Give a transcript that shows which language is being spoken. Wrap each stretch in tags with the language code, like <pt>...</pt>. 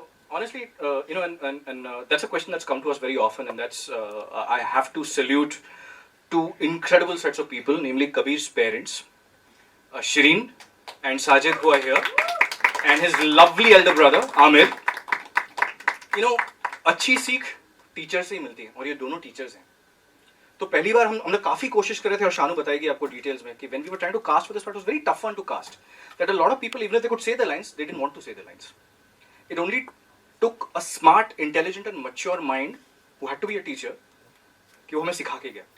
<en>Honestly, that's a question that's come to us very often, and that's I have to salute two incredible sets of people, namely Kabir's parents, Shireen and Sajid, who are here, and his lovely elder brother Amir.</en> <hi>अच्छी सीख teacher से ही मिलती है, और ये दोनों teachers हैं। तो पहली बार हमने काफी कोशिश कर रहे थे, और शानू बताएगी आपको डिटेल्स में, कि</hi> <en>when we were trying to cast for this part, it was very tough one to cast. That a lot of people, even if they could say the lines, they didn't want to say the lines. It only took a smart, intelligent and mature mind who had to be a teacher</en> <hi>कि वो हमें सिखा के गया.</hi>